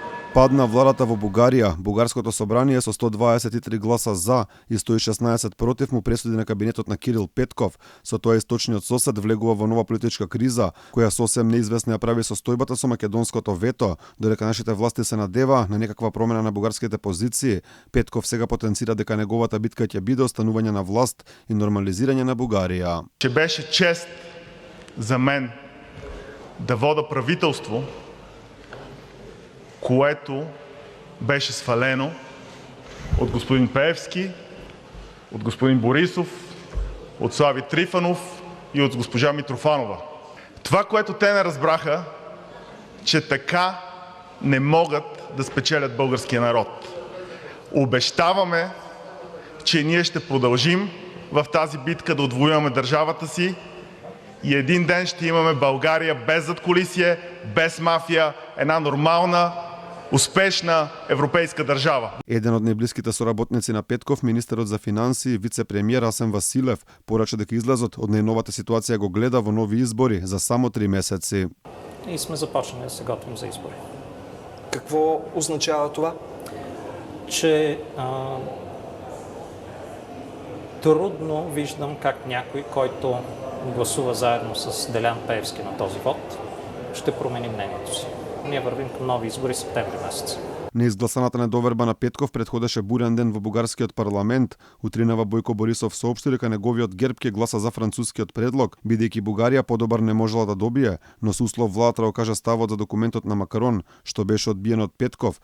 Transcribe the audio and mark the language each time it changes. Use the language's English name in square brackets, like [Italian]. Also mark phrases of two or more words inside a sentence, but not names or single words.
[Macedonian] Падна владата во Бугарија. Бугарското собрание со 123 гласа за и 116 против му пресуди на кабинетот на Кирил Петков. Со тоа источниот сосед влегува во нова политичка криза, која сосем неизвестна ја прави состојбата со македонското вето, додека нашите власти се надева на некаква промена на бугарските позиции. Петков сега потенцира дека неговата битка ќе биде останување на власт и нормализирање на Бугарија. [Bulgarian] Че беше чест за мен да вода правителство, което беше свалено от господин Пеевски, от господин Борисов, от Слави Трифонов и от госпожа Митрофанова. Това, което те не разбраха, че така не могат да спечелят българския народ. Обещаваме, че ние ще продължим в тази битка да отвоюваме държавата си и един ден ще имаме България без задкулисие, без мафия, една нормална, успешна европейска држава. [Macedonian] Еден од најблиските соработници на Петков, министерот за финансии, вице-премиер Асен Василев, порача дека излезот од најновата ситуација го гледа во нови избори за само 3 месеци. [Bulgarian] И сме започнали да се готвим за избори. Какво означава това? Че трудно виждам как някой, който гласува заедно с Делян Пеевски на този вод, ще промени мнението си. Ние вървим към нови избори септември месец. [Macedonian] Неизгласаната недоверба на Петков предходеше бурен ден во бугарскиот парламент. Утринава Бојко Борисов соопшти дека неговиот ГЕРБ ќе гласа за францускиот предлог, бидејќи Бугарија подобар не можела да добие, но со услов владата окажа ставот за документот на Макарон, што беше одбиен од Петков.